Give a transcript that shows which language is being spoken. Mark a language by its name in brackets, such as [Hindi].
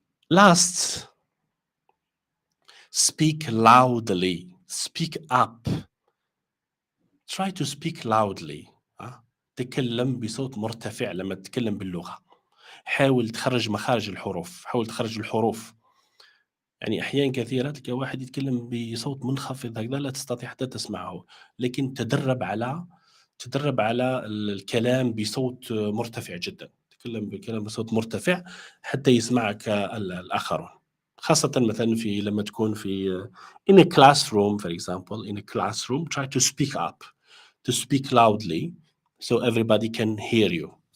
[English] Last, speak loudly, speak up. Try to speak loudly. [Arabic] تكلم بصوت مرتفع لما تتكلم باللغة. حاول تخرج مخارج الحروف، حاول تخرج الحروف. يعني أحيان كثيرة تلقى واحد يتكلم بصوت منخفض هكذا لا تستطيع حتى تسمعه، لكن تدرب على الكلام بصوت مرتفع جدا. تكلم بكلام بصوت مرتفع حتى يسمعك الآخرون، خاصة مثلا لما تكون في [English] in a classroom, for example, in a classroom, try to speak up, to speak loudly so everybody can hear you.